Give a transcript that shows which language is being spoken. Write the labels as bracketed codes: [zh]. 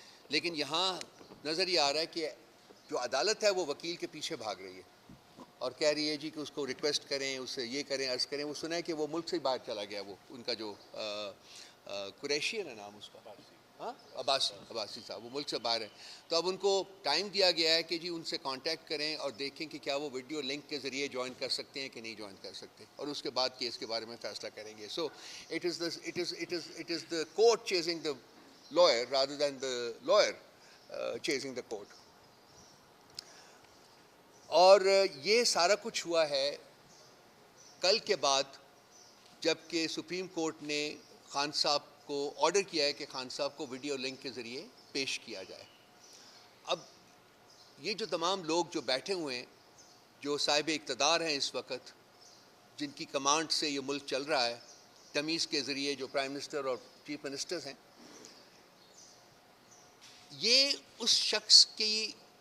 [ur] لیکن یہاں نظر یہ آ رہا ہے کہ جو عدالت ہے وہ وکیل کے پیچھے بھاگ رہی ہے اور کہہ رہی ہے جی کہ اس کو ریکویسٹ کریں، اس سے یہ کریں، عرض کریں. وہ سنا ہے کہ وہ ملک سے باہر چلا گیا، وہ ان کا جو قریشی ہے نا نام اس کا، ہاں عباسی صاحب، وہ ملک سے باہر ہے. تو اب ان کو ٹائم دیا گیا ہے کہ جی ان سے کانٹیکٹ کریں اور دیکھیں کہ کیا وہ ویڈیو لنک کے ذریعے جوائن کر سکتے ہیں کہ نہیں جوائن کر سکتے، اور اس کے بعد کیس کے بارے میں فیصلہ کریں گے. [en] So it is the court chasing the lawyer rather than the lawyer chasing the court. [ur] اور یہ سارا کچھ ہوا ہے کل کے بعد، جب کہ سپریم کورٹ نے خان صاحب کو آرڈر کیا ہے کہ خان صاحب کو ویڈیو لنک کے ذریعے پیش کیا جائے. اب یہ جو تمام لوگ جو بیٹھے ہوئے ہیں، جو صاحب اقتدار ہیں اس وقت، جن کی کمانڈ سے یہ ملک چل رہا ہے، تمیز کے ذریعے جو پرائم منسٹر اور چیف منسٹرز ہیں، یہ اس شخص کی